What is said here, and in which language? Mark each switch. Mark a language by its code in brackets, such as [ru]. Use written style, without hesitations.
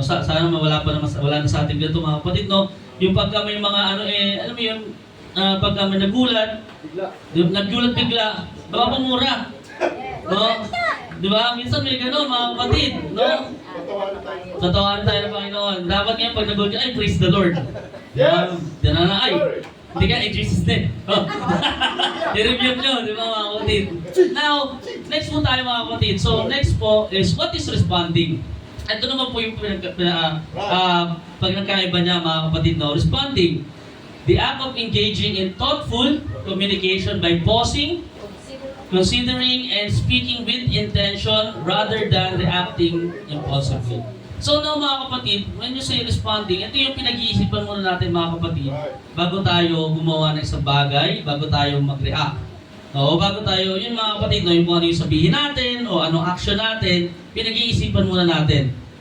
[tl] Sana wala na sa ating ganito mga kapatid, no? Yung pagka may mga alam mo yun, pagka may nagulat bigla, baka pamura. No? Di ba? Minsan may gano'n mga kapatid, no? Tatawanan tayo ng Panginoon. Dapat ngayon pag nagulat ka, ay, [en] praise the Lord. [tl] Yes! Diyan na ay. Hindi ka, Jesus din. I-review nyo, di ba mga kapatid? Now, next po tayo mga kapatid. [en] So, next po is, what is responding? [tl] Ito naman po yung pag nagkaiba niya mga kapatid, no? [en] Responding. The act of engaging in thoughtful communication by pausing, considering, and speaking with intention rather than reacting impulsively. [tl] So now mga kapatid, [en] when you say responding, [tl] ito yung pinag-iisipan muna natin mga kapatid bago tayo gumawa ng isang bagay, bago tayo mag-react. O bago tayo, yun mga kapatid, no, yung kung ano yung sabihin natin o anong action natin, pinag-iisipan muna natin.